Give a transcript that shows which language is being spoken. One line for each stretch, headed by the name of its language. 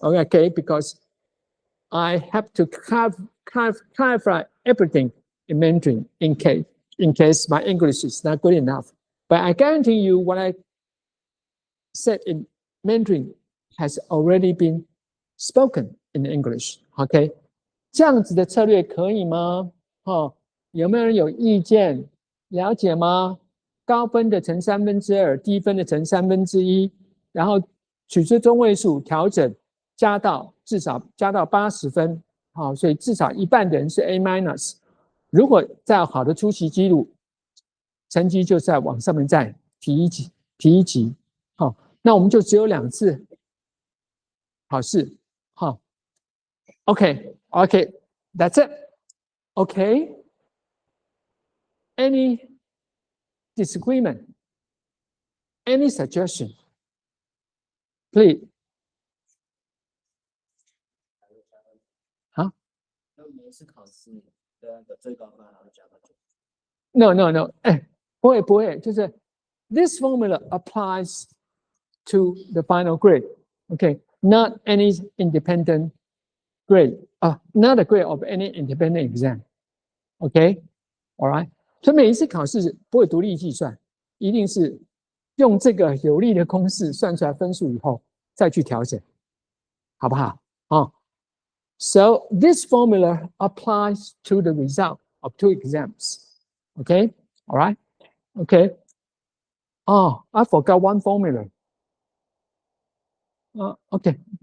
English: Okay, because I have to clarify everything in Mandarin in case my English is not good enough. But I guarantee you what I said in Mandarin has already been spoken in English.
Chinese: OK， 这样子的策略可以吗？哦，有没有人有意见？了解吗？高分的乘2/3，低分的乘1/3，然后取出中位数调整，至少加到80分。好，所以至少一半的人是 A-。如果再有好的出席记录，成绩就在往上面再提一级。好，那我们就只有2次考试。
English: 好 ，OK， that's it. OK. Any disagreement? Any suggestion? Please.
Chinese: 好。每次考试的最高分还要加到9。
English: No.
Chinese: 不会，就是
English: this formula applies to the final grade. Okay, not any independent grade. Not a grade of any independent exam. Okay, all right.
Chinese: 所以每一次考试不会独立计算，一定是用这个有利的公式算出来分数以后再去调整，好不好？
English: So this formula applies to the result of 2 exams. Okay, all right. Okay. I forgot one formula. Okay.